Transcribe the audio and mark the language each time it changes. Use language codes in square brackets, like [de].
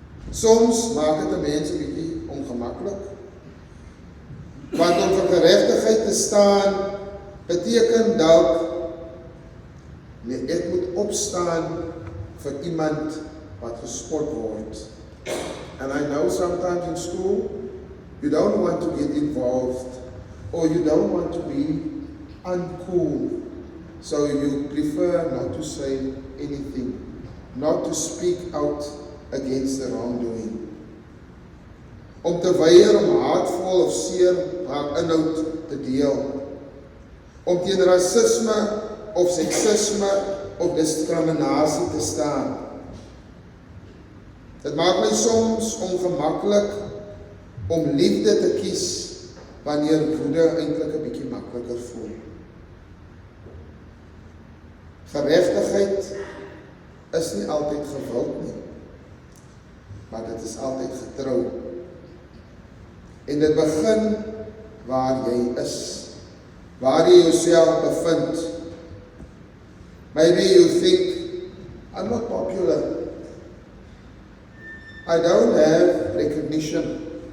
[af] Soms maak dit 'n mens 'n bietjie ongemaklik, want om vir geregtigheid te staan, beteken dalk, nee, ek moet opstaan vir iemand wat gespot word. [en] And I know sometimes in school, you don't want to get involved, or you don't want to be uncool, so you prefer not to say anything, not to speak out against the wrongdoing. [af] Om te weier om haatvol of seer haar inhoud te deel. Om teen rasisme of seksisme of diskriminasie te staan. Dit maak my soms ongemaklik om liefde te kies wanneer woede eintlik 'n bietjie makliker voel. Geregtigheid is nie altyd gewild nie, maar dit is altyd getrou. En dit begin waar jy is, waar jy jouself bevind. [en] Maybe you think, I'm not popular. I don't have recognition.